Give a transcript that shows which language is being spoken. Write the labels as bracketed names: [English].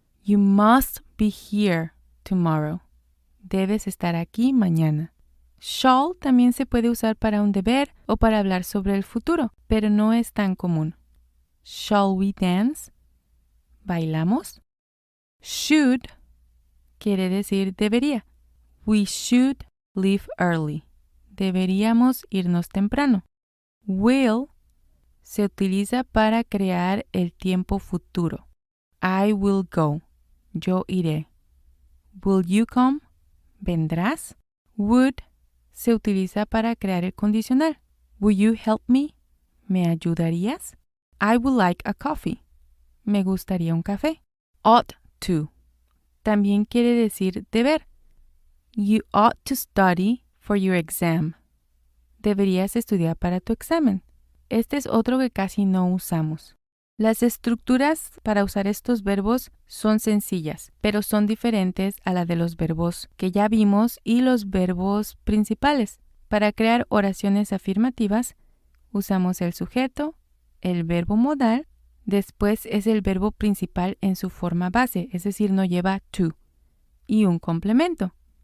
[English] You must be here tomorrow. [Spanish] Debes estar aquí mañana. Shall también se puede usar para un deber o para hablar sobre el futuro, pero no es tan común. [English] Shall we dance? [Spanish] ¿Bailamos? Should quiere decir debería. [English] We should leave early. [Spanish] Deberíamos irnos temprano. Will se utiliza para crear el tiempo futuro. [English] I will go. [Spanish] Yo iré. [English] Will you come? [Spanish] ¿Vendrás? Would se utiliza para crear el condicional. [English] Will you help me? [Spanish] ¿Me ayudarías? [English] I would like a coffee. [Spanish] Me gustaría un café. Ought to también quiere decir deber. [English] You ought to study for your exam. [Spanish] Deberías estudiar para tu examen. Este es otro que casi no usamos. Las estructuras para usar estos verbos son sencillas, pero son diferentes a la de los verbos que ya vimos y los verbos principales. Para crear oraciones afirmativas, usamos el sujeto, el verbo modal, después es el verbo principal en su forma base, es decir, no lleva to, y un complemento.